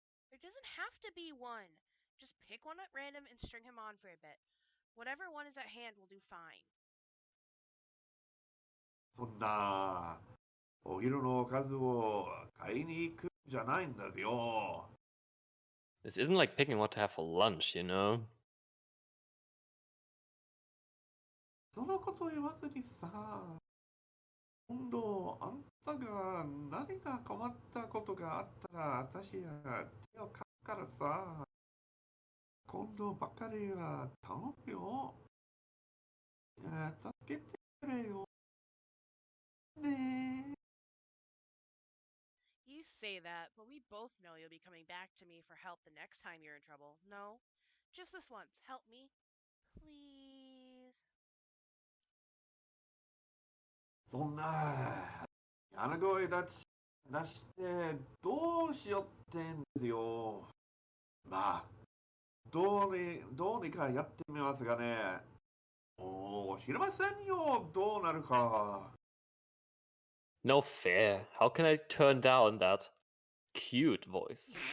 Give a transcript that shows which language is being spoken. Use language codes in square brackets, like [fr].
[en] There doesn't have to be one. Just pick one at random and string him on for a bit. Whatever one is at hand will do fine. [ja] そんなお昼のおかずを買いに行くんじゃないんですよ。 [en] This isn't like picking what to have for lunch, you know? [ja] そのこと言わずにさ、今度あんたが何が困ったことがあったら私が手を貸すからさ、今度ばかりは頼むよ。助けてくれよ。ね [en] You say that, but we both know you'll be coming back to me for help the next time you're in trouble. No? Just this once. Help me. Please. [ja] そんな穴声出してどうしようってんですよ。まあ、どうにかやってみますがね。もう知りませんよ、どうなるか。 [en] No fair. How can I turn down that cute voice?